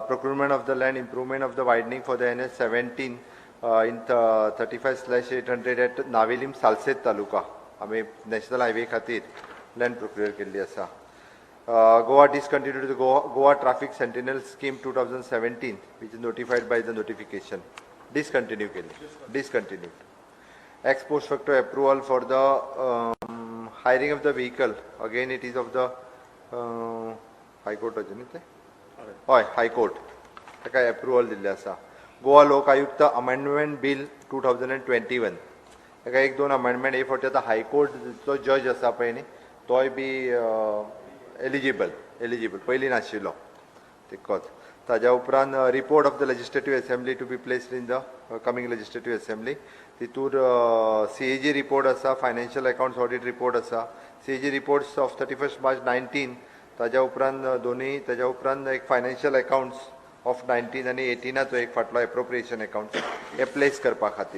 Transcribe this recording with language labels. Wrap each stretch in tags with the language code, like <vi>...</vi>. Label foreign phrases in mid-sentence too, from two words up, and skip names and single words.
<en>Procurement of the land, improvement of the widening for the NH-17 in 35/800 at Navelim Salcete taluka.</en> <kok>आमी नॅशनल हायवे खातीर</kok> <en>land procure</en> <kok>केल्ली आसा.</kok> <en>Goa discontinued the Goa Traffic Sentinel Scheme 2017 which is notified by the notification. Discontinued. Ex post facto approval for the hiring of the vehicle. Again, it is of the High Court. High Court.</en> <kok>ताका approval दिल्ले आसा.</kok> <en>Goa Lokayukta Amendment Bill 2021.</en> <kok>ताका एक दोन अमेंडमेंट हे फावटी आतां हायकोर्टचो जज आसा पळय न्ही, तोय बी एलिजिबल पयलीं नाशिल्लो तितकोच. ताज्या उपरांत</kok> <en>report of the Legislative Assembly to be placed in the coming Legislative Assembly.</en> <kok>तितूर CAG रिपोर्ट आसा,</kok> <en>financial accounts audit report</en> <kok>आसा.</kok> <en>CAG reports of 31 March 19.</en> <kok>ताज्या उपरांत दोन्ही, ताज्या उपरांत एक</kok> <en>financial accounts of 19</en> <kok>आनी 18चो एक फाटलो</kok> <en>appropriation account</en> <kok>हे प्लेस करपा खातीर.</kok>